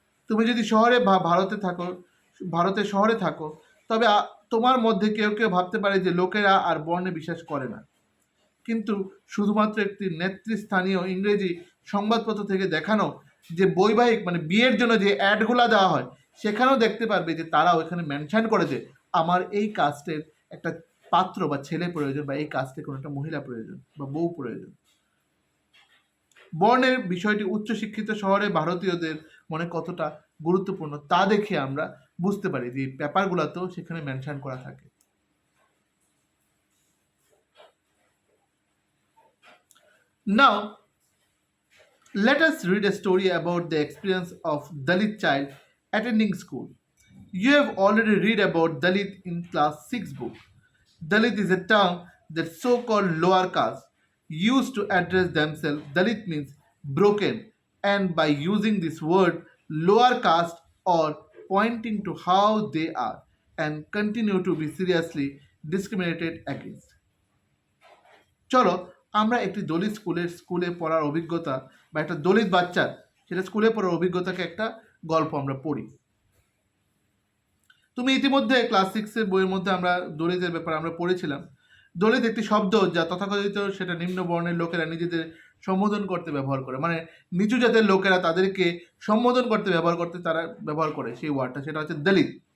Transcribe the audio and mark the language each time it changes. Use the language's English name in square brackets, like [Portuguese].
[Bangla] তুমি যদি শহরে বা ভারতের শহরে থাকো, তবে তোমার মধ্যে কেউ কেউ ভাবতে পারে যে লোকেরা আর বর্ণে বিশ্বাস করে না, কিন্তু শুধুমাত্র একটি নেতৃস্থানীয় ইংরেজি সংবাদপত্র থেকে দেখানো যে বৈবাহিক মানে বিয়ের জন্য যে অ্যাডগুলো দেওয়া হয়, সেখানেও দেখতে পারবে যে তারা ওইখানে মেনশন করে যে আমার এই কাস্টের একটা পাত্র বা ছেলে প্রয়োজন, বা এই কাস্টে কোনো একটা মহিলা প্রয়োজন বা বউ প্রয়োজন। বর্ণের বিষয়টি উচ্চশিক্ষিত শহরে ভারতীয়দের মনে কতটা গুরুত্বপূর্ণ তা দেখে আমরা বুঝতে পারি যে পেপারগুলোতেও সেখানে মেনশন করা থাকে। [English] Now, let us read a story about the experience of Dalit child attending school. You have already read about Dalit in class 6 book. Dalit is a term that so-called lower caste used to address themselves. Dalit means broken, and by using this word lower caste or pointing to how they are and continue to be seriously discriminated against. [Bangla] চলো আমরা একটি দলিত স্কুলে পড়ার অভিজ্ঞতা বা একটা দলিত বাচ্চার সেটা স্কুলে পড়ার অভিজ্ঞতাকে একটা গল্প আমরা পড়ি। তুমি ইতিমধ্যে ক্লাস 6-এর বইয়ের মধ্যে আমরা দলিতের ব্যাপারে আমরা পড়েছিলাম। দলিত একটি শব্দ যা তথাকথিত সেটা নিম্ন বর্ণের লোকেরা নিজেদের সম্বোধন করতে ব্যবহার করে, মানে নিচু জাতের লোকেরা তাদেরকে সম্বোধন করতে তারা ব্যবহার করে সেই ওয়ার্ডটা, সেটা হচ্ছে দলিত।